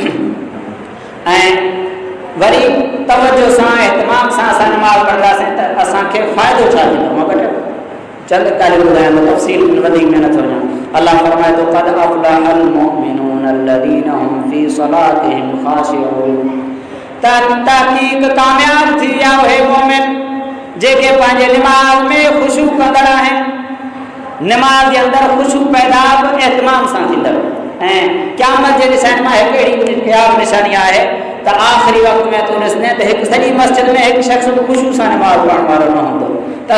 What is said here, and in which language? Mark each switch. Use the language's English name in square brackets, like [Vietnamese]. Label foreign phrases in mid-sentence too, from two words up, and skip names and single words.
[Sindhi] ऐं वरी तवजो सां इहतमाम सां असां नमाज़ पढ़ंदासीं त असांखे फ़ाइदो छा थींदो मां घटि चंद ॻाल्हियूं ॿुधायां थो तफ़सील में वधीक में नथो वञा अलाह फरमाए थो [Arabic] قد أفلح المؤمنون الذين هم في صلاتهم خاشعون [Sindhi] तहक़ीक़ कामयाब थी विया उहे मोमिन जेके पंहिंजे निमाज़ में ख़ुशू कंदड़ आहिनि निमाज़ जे अंदरि ख़ुशू पैदा एहतमाम सां थींदव ऐं क़यामत जे ॾिसण मां हिकु अहिड़ी ख़्यालु निशानी आहे त आख़िरी वक़्त में तूं ॾिसंदे त हिकु सॼी मस्जिद में हिकु शख़्स बि ख़ुशू सां निमाज़ पढ़ण वारो न हूंदो त